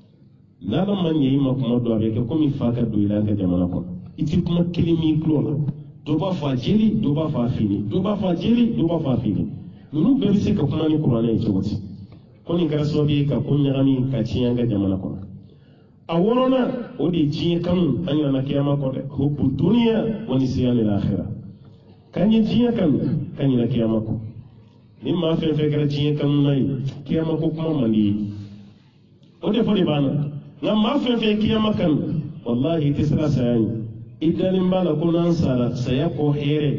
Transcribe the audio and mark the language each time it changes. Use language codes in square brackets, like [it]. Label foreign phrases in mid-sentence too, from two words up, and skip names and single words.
[bm] n'ala ma ɲɛ i ma kuma dɔn a bɛ kɛ komi fa ka don i la an ka jamana kɔnɔ i ti kuma kelen min tulo la dɔ b'a fɔ a jeli dɔ b'a fɔ a fini dɔ b'a fɔ a jeli dɔ b'a fɔ a fini ninnu bɛɛ bɛ se ka kuma ni kuranɛ ye cogo di ko nin kɛra sababu ye ka ko ɲagami ka tiɲɛ an ka jamana kɔnɔ a wɔɔrɔnan o de ye diɲɛ kanu an ɲinana kiyama kɔ dɛ [ar] حب الدنيا ونسيان الآخرة [bm] k'an ye diɲɛ kanu ka ɲina kiyama kɔ ni maa fɛn fɛn kɛra diɲɛ kanu na ye kiyama ko kuma man di ye o de fɔ de b'an na nka maa fɛn fɛn kiyama kanu wallahi i tɛ se ka saya ɲɛ i dalen b'a la ko n'an sara saya kɔ hɛrɛ